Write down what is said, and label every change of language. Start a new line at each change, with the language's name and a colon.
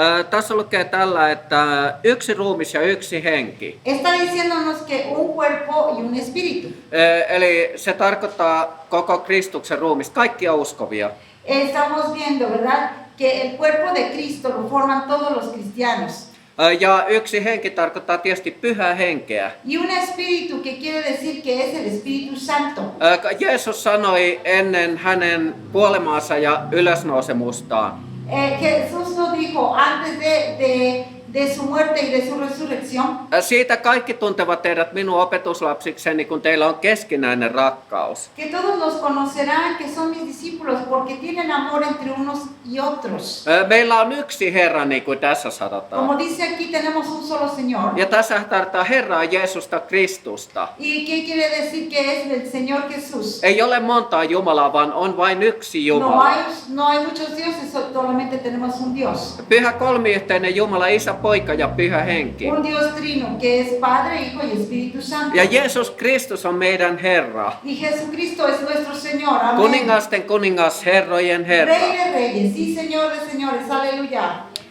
Finnish: Tässä lukee tällä, että yksi ruumis ja yksi henki.
Spanish: Está diciéndonos que un cuerpo y un espíritu.
Finnish: Eli se tarkoittaa koko Kristuksen ruumista, kaikkia uskovia.
Spanish: Estamos viendo, ¿verdad?, que el cuerpo de Cristo lo forman todos los cristianos.
Finnish: Ja yksi henki tarkoittaa tietysti pyhää henkeä.
Spanish: Y un espíritu que quiere decir que es el Espíritu Santo.
Finnish: Jeesus sanoi ennen hänen kuolemaansa ja ylösnousemustaan.
Spanish: Jesús nos dijo antes de su muerte y de su resurrección.
Finnish: Siitä kaikki tuntevat teidät minun opetuslapsikseni, kun teillä on keskinäinen rakkaus.
Spanish: Que todos los conocerán que son mis discípulos porque tienen amor entre unos y otros.
Finnish: Meillä on yksi Herra, niin kuin tässä sanotaan.
Spanish: Como dice aquí, tenemos un solo Señor.
Finnish: Ja tässä tarkoittaa Herraa Jeesusta Kristusta.
Spanish: ¿Y qué quiere decir que es el Señor Jesús?
Finnish: Ei ole montaa Jumalaa, vaan on vain yksi Jumala.
Spanish: No hay muchos dioses, solamente tenemos un Dios.
Finnish: Pyhä kolmiyhteinen Jumala, Isä, Poika ja Pyhä Henki.
Spanish: Un Dios trino, que es Padre, Hijo y Espíritu Santo.
Finnish: Ja Jeesus Kristus on meidän Herra.
Spanish: Y Jesucristo es nuestro Señor. Amén.
Finnish: Kuningasten kuningas, herrojen Herra.
Spanish: Rey de reyes, sí, Señor de señores, aleluya.